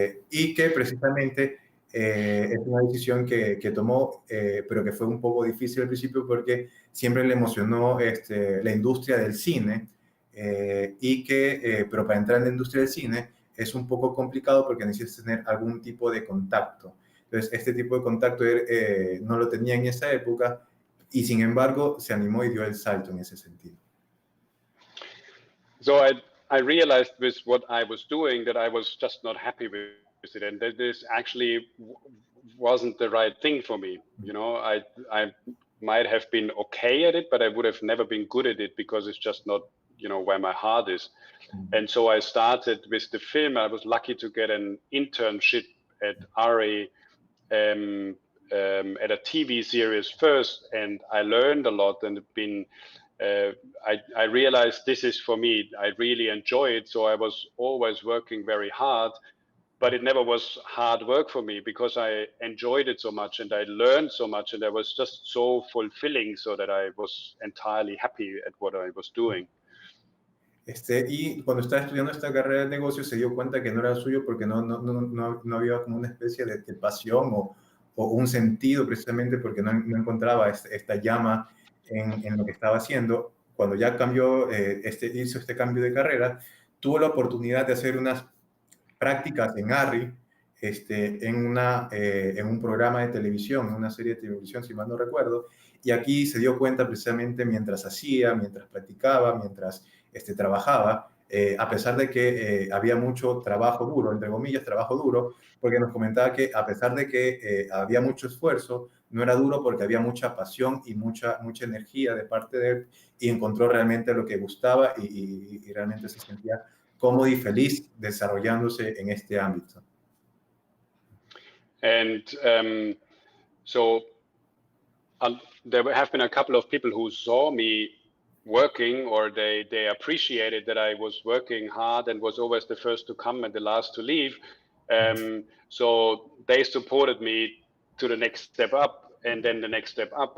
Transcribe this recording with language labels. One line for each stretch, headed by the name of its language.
Spanish: Y que precisamente es una decisión que tomó, pero que fue un poco difícil al principio porque siempre le emocionó la industria del cine, pero para entrar en la industria del cine es un poco complicado porque necesitas tener algún tipo de contacto. Entonces, este tipo de contacto no lo tenía en esa época, y sin embargo se animó y dio el salto en ese sentido.
English: So I realized with what I was doing that I was just not happy with it, and that this actually wasn't the right thing for me. You know, I might have been okay at it, but I would have never been good at it because it's just not, you know, where my heart is. And so I started with the film. I was lucky to get an internship at RA, at a TV series first, and I learned a lot, and I realized this is for me. I really enjoy it, so I was always working very hard, but it never was hard work for me because I enjoyed it so much and I learned so much, and I was just so fulfilling, so that I was entirely happy at what I was doing.
Spanish: Y cuando estaba estudiando esta carrera de negocios se dio cuenta que no era suyo porque no había como una especie de pasión o un sentido precisamente porque no encontraba esta llama en lo que estaba haciendo. Cuando ya cambió, hizo este cambio de carrera, tuvo la oportunidad de hacer unas prácticas en ARRI, en un programa de televisión, en una serie de televisión, si mal no recuerdo, y aquí se dio cuenta precisamente mientras hacía, mientras practicaba, mientras trabajaba, a pesar de que había mucho trabajo duro, entre comillas, trabajo duro, porque nos comentaba que a pesar de que había mucho esfuerzo, no era duro porque había mucha pasión y mucha energía de parte de él y encontró realmente lo que gustaba y realmente se sentía cómodo y feliz desarrollándose en este ámbito.
English: And so there have been a couple of people who saw me working, or they appreciated that I was working hard and was always the first to come and the last to leave. So they supported me to the next step up and then the next step up.